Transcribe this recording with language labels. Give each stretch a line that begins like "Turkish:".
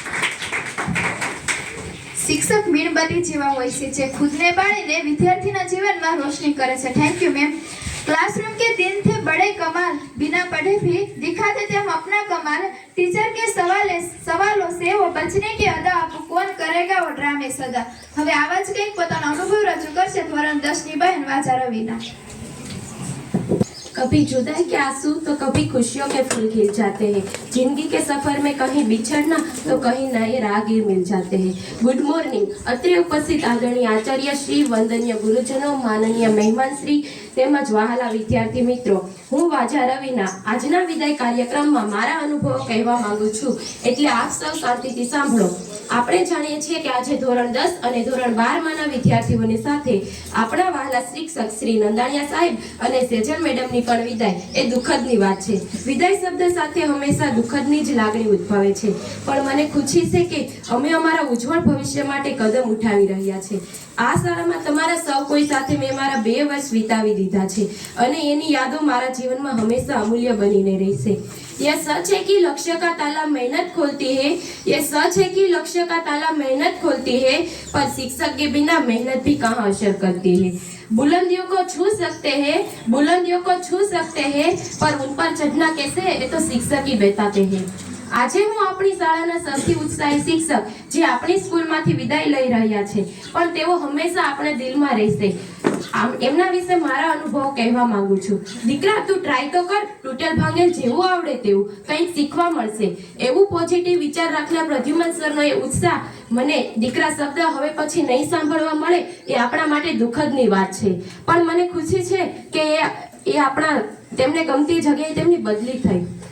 Gujarati: શિક્ષક મીણબત્તી જેવા હોય છે જે ખુદને બાળીને વિદ્યાર્થીના જીવનમાં રોશની કરે છે.
English: Thank you ma'am.
Hindi: क्लासरूम के दिन थे बड़े कमाल, बिना पढ़े भी दिखाते थे हम अपना कमाल. टीचर के सवालों से वो बचने की अदा, आपको कौन करेगा वो ड्रामे सदा.
Gujarati: હવે આવા જ કંઈક પોતાનો અનુભવ રજૂ કરશે ધોરણ 10 ની બહેન વાજા રવિના.
Hindi: कभी जुदाई के आंसू तो कभी खुशियों के फूल खिल जाते हैं। जिंदगी के सफर में कहीं बिछड़ना तो कहीं नए राहगीर मिल जाते हैं।
English: Good morning.
Gujarati: અત્રે ઉપસ્થિત આદરણીય આચાર્ય શ્રી, વંદનીય ગુરુજનો, માનનીય મહેમાન શ્રી તેમજ વહાલા વિદ્યાર્થી મિત્રો, હું વાજા રવિના આજના વિદાય કાર્યક્રમમાં મારા અનુભવો કહેવા માંગુ છું, એટલે આપ સૌ શાંતિથી સાંભળો। આપણે જાણીએ છીએ કે આજે ધોરણ 10 અને ધોરણ 12 માના વિદ્યાર્થીઓની સાથે આપણા વહાલા શિક્ષક શ્રી નંદાણીયા સાહેબ અને સેજલ મેડમની પણ વિદાય એ દુઃખદની વાત છે। વિદાય શબ્દ સાથે હંમેશા દુઃખદની જ લાગણી ઉદ્ભવે છે, પણ મને ખુશી છે કે અમે અમારા ઉજ્જવળ ભવિષ્ય માટે કદમ ઉઠાવી રહ્યા છે। આ શાળામાં તમારા સૌ કોઈ સાથે મેં મારા 2 વર્ષ વિતાવી દીધા છે અને એની યાદો મારા જીવનમાં હંમેશા અમૂલ્ય બનીને રહેશે।
Hindi: ये सच है कि लक्ष्य का ताला मेहनत खोलती है, ये सच है कि लक्ष्य का ताला मेहनत खोलती है, पर शिक्षक के बिना मेहनत भी कहाँ असर करती है। बुलंदियों को छू सकते हैं, बुलंदियों को छू सकते हैं, पर उन पर चढ़ना कैसे है ये तो शिक्षक ही बताते हैं।
Gujarati: આજે હું આપણી શાળાના સૌથી ઉત્સાહી શિક્ષક જે આપણી સ્કૂલમાંથી વિદાય લઈ રહ્યા છે, પણ તેઓ હંમેશા આપણા દિલમાં રહેશે, એમના વિશે મારા અનુભવો કહેવા માંગુ છું। દીકરા, તું ટ્રાય તો કર, તૂટેલ ભાંગેલ જેવું આવડે તેવું કંઈક શીખવા મળશે, એવું પોઝિટિવ વિચાર રાખનાર પ્રદ્યુમન સરનો એ ઉત્સાહ મને દીકરા શબ્દ હવે પછી નહીં સાંભળવા મળે એ આપણા માટે દુઃખદની વાત છે, પણ મને ખુશી છે કે એ આપણા તેમને ગમતી જગ્યાએ તેમની બદલી થઈ।